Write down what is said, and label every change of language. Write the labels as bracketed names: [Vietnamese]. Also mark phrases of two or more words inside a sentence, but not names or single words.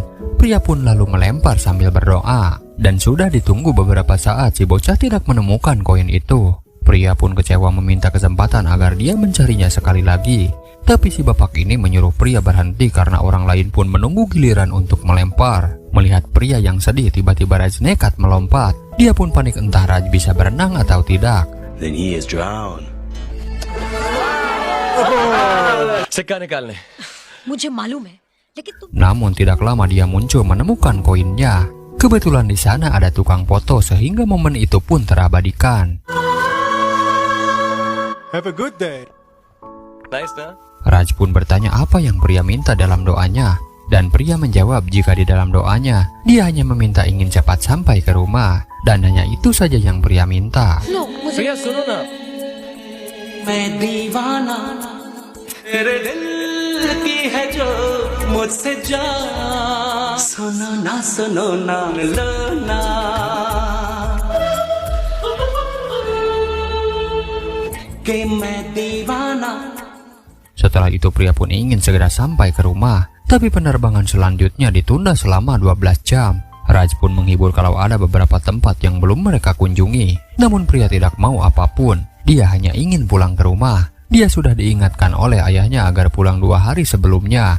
[Indonesian] Pria pun lalu melempar sambil berdoa. Dan sudah ditunggu beberapa saat si bocah tidak menemukan koin itu. Pria pun kecewa meminta kesempatan agar dia mencarinya sekali lagi. Tapi si bapak ini menyuruh pria berhenti karena orang lain pun menunggu giliran untuk melempar. Melihat pria yang sedih, tiba-tiba Raj nekat melompat. Dia pun panik entah Raj bisa berenang atau tidak. [English] Then he is drowned. [Hindi] सिक्का निकालने. मुझे मालूम है, लेकिन तुम [Indonesian] Namun tidak lama dia muncul menemukan koinnya. Kebetulan di sana ada tukang foto sehingga momen itu pun terabadikan. [English] Have a good day. Nice, [Hindi] ना? [Indonesian] Raj pun bertanya apa yang pria minta dalam doanya. Dan pria menjawab jika di dalam doanya, dia hanya meminta ingin cepat sampai ke rumah. Dan hanya itu saja yang pria minta. [Hindi] लो मुझे प्रिया सुनो ना. मैं दीवाना तेरे दिल की है जो मुझसे जा सुनो ना लो ना कि मैं दीवाना. [Indonesian] Setelah itu pria pun ingin segera sampai ke rumah. Tapi penerbangan selanjutnya ditunda selama 12 jam. Raj pun menghibur kalau ada beberapa tempat yang belum mereka kunjungi. Namun pria tidak mau apapun. Dia hanya ingin pulang ke rumah. Dia sudah diingatkan oleh ayahnya agar pulang 2 hari sebelumnya.